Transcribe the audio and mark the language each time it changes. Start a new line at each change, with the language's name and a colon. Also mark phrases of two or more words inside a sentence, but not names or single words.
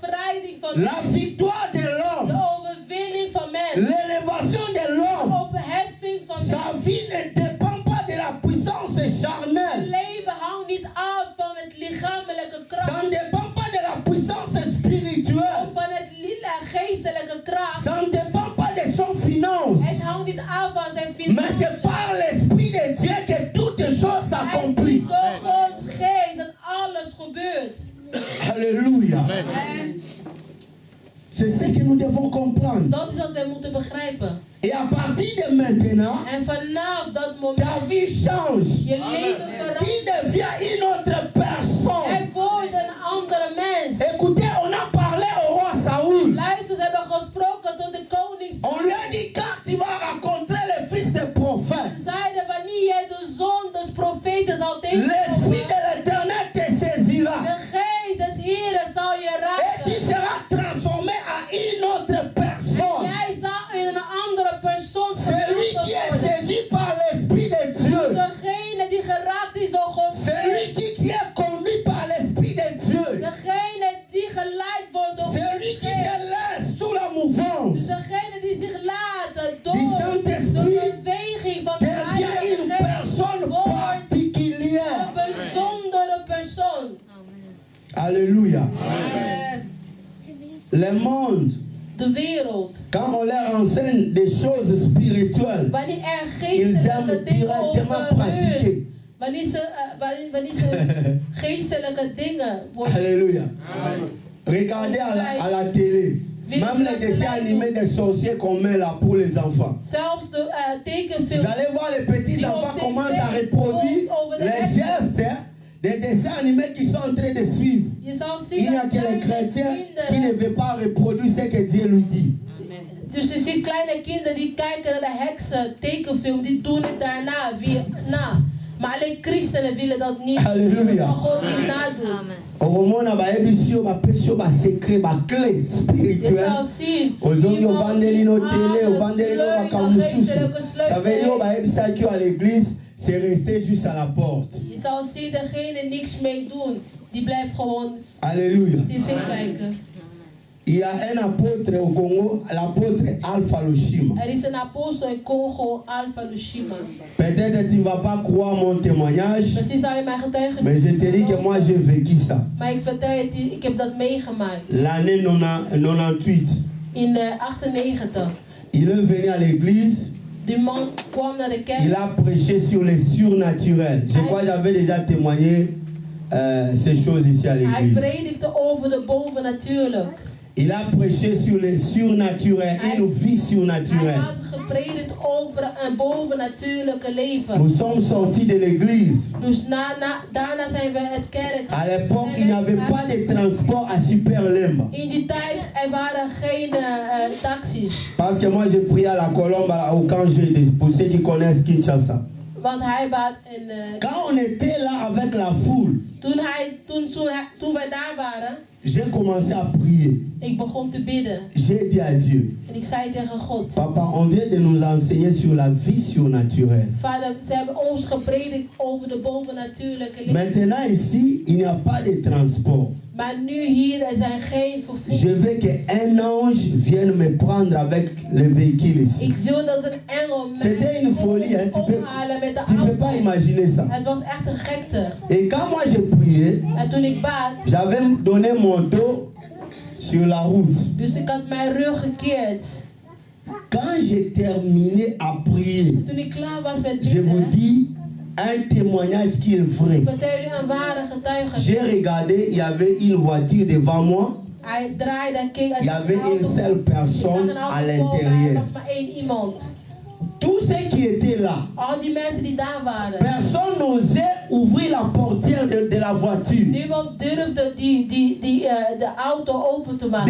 Dutch: bevrijding van
French: la victoire de l'homme,
Dutch: de overwinning van mens,
French: l'élévation de de l'homme,
Dutch: openheffing van
French: sa
Dutch: mens.
French: vie ne dépend pas de la puissance
Dutch: Het
French: charnelle.
Dutch: leven hangt niet af van het lichamelijke
French: Ça
Dutch: kracht
French: ne dépend pas de la puissance spirituelle.
Dutch: of van het geestelijke kracht.
French: Ça ne dépend pas de son finance.
Dutch: Het hangt niet af van zijn
French: Mais c'est
Dutch: financiën.
French: par l'Esprit de Dieu que toutes choses
Dutch: Het is
French: s'accomplissent.
Dutch: door Gods geest dat alles gebeurt.
French: Alléluia. C'est ce que nous devons comprendre.
Dutch: Dat is wat wij moeten begrijpen.
French: Et à partir de maintenant,
Dutch: En vanaf dat moment,
French: ta vie change.
Dutch: je leven
French: Tu
Dutch: verandert.
French: deviens une autre personne.
Dutch: Hij wordt een andere mens.
French: Écoutez, on a parlé au roi Saoul.
Dutch: Luister, we hebben gesproken tot de koning.
French: On lui a dit, quand tu vas rencontrer le fils de prophète,
Dutch: Zeiden wanneer jij de zoon des profeten zal
French: l'Esprit
Dutch: tegenkomen,
French: de l'Éternel te saisira.
Dutch: de geest des Heren zal je
French: Et tu
Dutch: raken.
French: seras transformé en une autre
Dutch: En
French: personne.
Dutch: jij zal in een andere persoon
French: Celui qui est
Dutch: worden.
French: saisi par l'Esprit de Dieu.
Dutch: Degene die geraakt is door Gods
French: Celui
Dutch: geest.
French: qui est conduit par l'Esprit de Dieu.
Dutch: Degene die geleid wordt door
French: Celui
Dutch: Gods
French: qui se
Dutch: geest.
French: laisse sous la mouvance.
Dutch: Degene die zich laat door Die de
French: Saint-Esprit
Dutch: beweging van de
French: devient une
Dutch: Heilige Geest
French: personne
Dutch: wordt
French: particulière.
Dutch: een bijzondere persoon.
French: Alléluia. Le monde,
Dutch: De wereld.
French: quand on leur enseigne des choses spirituelles,
Dutch: Wanneer er
French: ils
Dutch: geestelijke
French: aiment
Dutch: dingen
French: directement
Dutch: over
French: pratiquer.
Dutch: hun, wanneer ze geestelijke dingen worden.
French: Alléluia. Regardez à la télé. Même les dessins animés des sorciers qu'on met là pour les enfants.
Dutch: Zelfs de
French: Vous
Dutch: tekenfilms.
French: allez voir les petits enfants commencent à reproduire les gestes des dessins animés qui sont en train de suivre.
Dutch: Je zal zien
French: Il n'y a
Dutch: dat
French: que les
Dutch: kleine
French: chrétiens qui ne
Dutch: kinderen.
French: veulent pas reproduire ce que Dieu lui dit.
Dutch: Dus je ziet kleine kinderen die kijken naar de heksen tekenfilm, die doen het daarna weer na. Maar alleen christenen willen dat niet. Alléluia. Maar gewoon niet nadoen.
Lingala: Omona ba ebisio ba pesio ba secret ba clé
Dutch: Je
French: spirituelle.
Dutch: zal zien.
Lingala: Ozongi
Dutch: iemand
Lingala: ovandeli
Dutch: die
Lingala: no télé,
Dutch: alle
Lingala: ovandeli no
Dutch: sleutel,
Lingala: bakamususu.
Dutch: geestelijke
French: Ça veut dire
Dutch: sleutel
Lingala: ba ebisa ki
French: à l'église, c'est rester juste à la porte.
Dutch: Je zal zien, degene niks mee doen, die blijft gewoon
French: Alléluia.
Dutch: tv kijken.
French: Il y a un apôtre au Congo, l'apôtre Alpha Lushima.
Dutch: Er is een apostel in Congo, Alpha Lushima.
French: Peut-être que tu ne vas pas croire mon témoignage,
Dutch: Misschien zou je mijn getuigenis
French: mais je te dis que moi j'ai vécu ça.
Dutch: Maar ik vertel je, ik heb dat meegemaakt.
French: L'année 98,
Dutch: In 98.
French: il est venu à l'église,
Dutch: Die man kwam naar de
French: il
Dutch: kerk.
French: a prêché sur les surnaturels. Je crois que j'avais déjà témoigné ces choses ici à
Dutch: Hij
French: l'église.
Dutch: predikte over de bovennatuurlijk.
French: Il a prêché sur les surnaturels, une vie
Dutch: Hij
French: surnaturelle.
Dutch: had gepredikt over een bovennatuurlijke leven.
French: Nous sommes sortis de l'église.
Dutch: Dus daarna zijn we het kerk.
French: À l'époque, il n'y avait pas de transport à Superlemba.
Dutch: In die tijd er waren geen taxis.
French: Parce que moi, j'ai prié à la Colombe au camp G, pour ceux qui connaissent Kinshasa.
Dutch: Want hij was in.
French: Quand on était là avec la foule,
Dutch: Toen wij daar waren,
French: j'ai commencé à prier.
Dutch: ik begon te bidden.
French: J'ai dit à Dieu,
Dutch: En ik zei tegen God.
French: Papa, on vient de nous enseigner sur la vie surnaturelle.
Dutch: Vader, ze hebben ons gepredikt over de bovennatuurlijke leven.
French: Maintenant ici, il n'y a pas de transport.
Dutch: Maar nu hier, er zijn geen vervoer.
French: Je veux qu'un ange vienne me prendre avec le véhicule ici.
Dutch: Ik wil dat een engel
French: C'était une folie, hein?
Dutch: ophalen met de
French: Tu peux
Dutch: auto.
French: pas imaginer ça.
Dutch: Het was echt een gekte.
French: Et quand moi j'ai prié,
Dutch: En toen ik bad,
French: j'avais donné mon dos sur la route.
Dutch: dus ik had mijn rug gekeerd.
French: Quand j'ai terminé à prier,
Dutch: Toen ik klaar was met
French: je vous
Dutch: bidden,
French: dis un témoignage qui est vrai.
Dutch: vertel je een ware getuigenis.
French: J'ai regardé, il y avait une voiture devant moi.
Dutch: Hij draaide en keek.
French: Il y avait une seule personne à
Dutch: Er
French: l'intérieur.
Dutch: was maar één iemand.
French: Tous ceux qui étaient là,
Dutch: Al die mensen die daar waren.
French: personne n'osait ouvrir la portière de la voiture.
Dutch: Niemand durfde de auto open te maken.